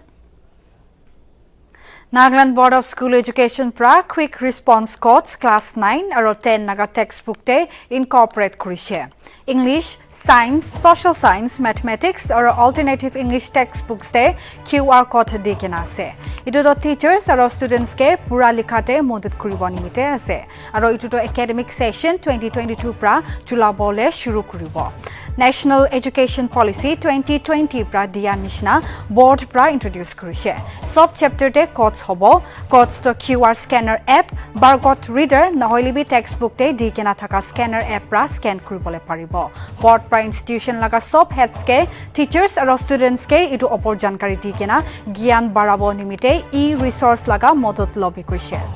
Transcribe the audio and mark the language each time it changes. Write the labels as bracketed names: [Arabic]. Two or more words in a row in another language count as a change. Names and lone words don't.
[Naga Pidgin] Nagaland Board of School Education pra [English] Quick Response Codes [Naga Pidgin] Class 9 aro 10 Naga textbook te incorporate kurise. [English] English, Science, Social Science, Mathematics or alternative English textbooks [Naga Pidgin] te QR code di kena ase. Itu to teachers aro students ke pura likhate modut kuribo nimite ase. Aro itu to [English] academic session [Naga Pidgin] 2022 pra chulabole shuru kuribo. National Education Policy 2020 pra dia nishna board pra introduce kurise. [English] Sub chapter [Naga Pidgin] te codes hobo, codes to [English] QR scanner app, barcode reader [Naga Pidgin] nahoilibi textbook te di kena thaka [English] scanner app [Naga Pidgin] pra scan kuribole paribo. Board pra institution laga [English] sub heads [Naga Pidgin] ke teachers aro students ke itu opor jankari di kena gyan barabo nimite e-resource laga modot lobby kuise.